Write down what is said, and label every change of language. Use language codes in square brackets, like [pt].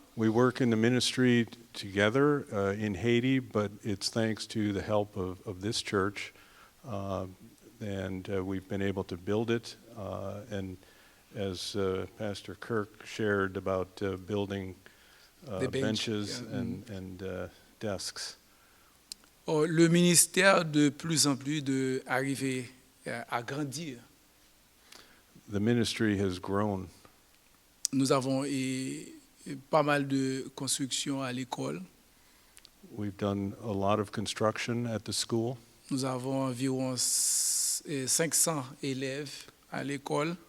[en] We work in the ministry together in Haiti, but it's thanks to the help of this church, and we've been able to build it. And as Pastor Kirk shared about building benches and desks. [fr] Le ministère de plus en plus d'arriver à grandir. [en] The ministry has grown. [fr] Nous avons pas mal de construction à l'école. [en] We've done a lot of construction at the school. [fr] Nous avons environ 500 élèves à l'école.